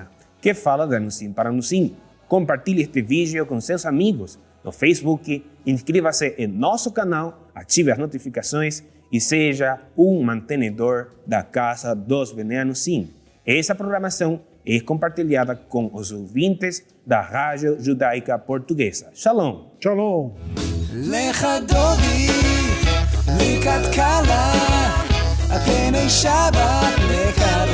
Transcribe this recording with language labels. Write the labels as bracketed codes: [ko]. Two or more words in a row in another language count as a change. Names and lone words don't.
[pt] Que fala da Anusim para Anusim. Compartilhe este vídeo com seus amigos no Facebook, inscreva-se em nosso canal, ative as notificações e seja um mantenedor da Casa dos Bnei Anusim. Essa programação é compartilhada com os ouvintes da Rádio Judaica Portuguesa. Shalom! Shalom! [he] לך דודי, לקראת קלה, הפני שבת מקבלה.